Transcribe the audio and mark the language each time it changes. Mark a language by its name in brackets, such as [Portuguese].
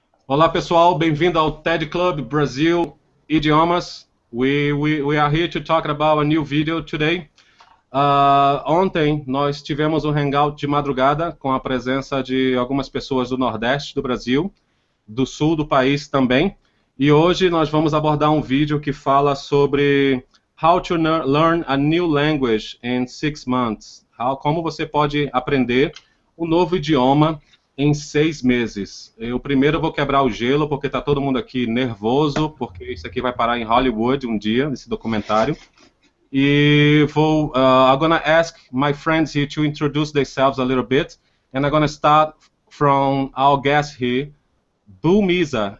[Portuguese] Olá pessoal, bem-vindo ao TED Club Brasil Idiomas. [English] We are here to talk about a new video today. [Portuguese] Ontem nós tivemos um Hangout de madrugada com a presença de algumas pessoas do Nordeste do Brasil, do Sul do país também. E hoje nós vamos abordar um vídeo que fala sobre [English] How to learn a new language in 6 months. [Portuguese] Como você pode aprender um novo idioma em 6 meses. Eu primeiro vou quebrar o gelo, porque está todo mundo aqui nervoso, porque isso aqui vai parar em Hollywood um dia, esse documentário. [English] E I'm gonna ask my friends here to introduce themselves a little bit, and I'm gonna start from our guest here, Misa.